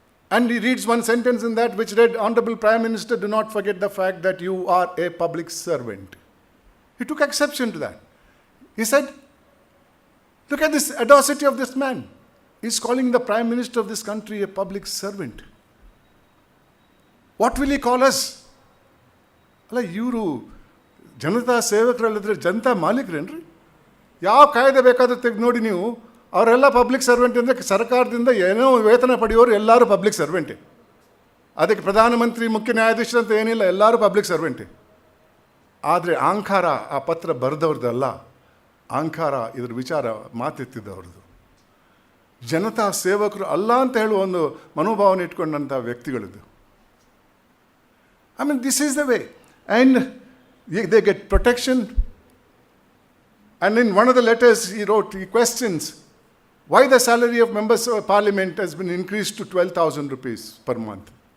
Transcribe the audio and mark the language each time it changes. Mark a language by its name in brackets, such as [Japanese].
[English] And he reads one sentence in that which read, Honorable Prime Minister, do not forget the fact that you are a public servant. He took exception to that. He said, look at this audacity of this man. He's calling the Prime Minister of this country a public servant. What will he call us? [Kannada] Iವರು Janata ಸೇವಕರಲ್ಲಿದ್ರೆ Janata ಮಾಲೀಕರೇನ್ರಿ? ಯಾವ ಕಾಯ್ದೆ ಬೇಕಾದ್ರೂ ತೆಗೆದು ನೋಡಿ ನೀವು, ಅವರೆಲ್ಲ public servant ಅಂದರೆ ಸರ್ಕಾರದಿಂದ ಏನೋ ವೇತನ ಪಡೆಯೋರು ಎಲ್ಲರೂ ಪಬ್ಲಿಕ್ ಸರ್ವೆಂಟೇ. ಅದಕ್ಕೆ ಪ್ರಧಾನಮಂತ್ರಿ, ಮುಖ್ಯ ನ್ಯಾಯಾಧೀಶರು ಅಂತ ಏನಿಲ್ಲ, ಎಲ್ಲರೂ ಪಬ್ಲಿಕ್ ಸರ್ವೆಂಟೇ. ಆದರೆ ಅಹಂಕಾರ ಆ ಪತ್ರ ಬರೆದವ್ರದ್ದಲ್ಲ, ಅಹಂಕಾರ ಇದ್ರ ವಿಚಾರ ಮಾತೆತ್ತಿದ್ದವ್ರದ್ದು. ಜನತಾ ಸೇವಕರು ಅಲ್ಲ ಅಂತ ಹೇಳುವ ಒಂದು ಮನೋಭಾವನೆ ಇಟ್ಕೊಂಡಂಥ ವ್ಯಕ್ತಿಗಳಿದ್ದು. [English] This is the way. And they get protection. And in one of the letters he wrote, he questions why the salary of members of parliament has been increased to 12,000 rupees per month.